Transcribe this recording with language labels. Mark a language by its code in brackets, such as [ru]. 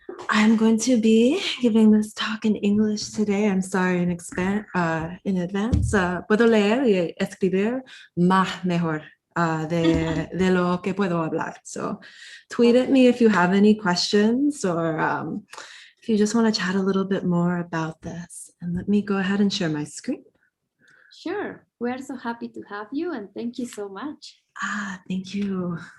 [en] I'm going to be giving this talk in English today. I'm sorry in advance. [es] Puedo leer y escribir más mejor de lo que puedo hablar. [en] So tweet at me if you have any questions or if you just want to chat a little bit more about this. And let me go ahead and share my screen. Sure. We're so happy to have you and thank you so much. Thank you.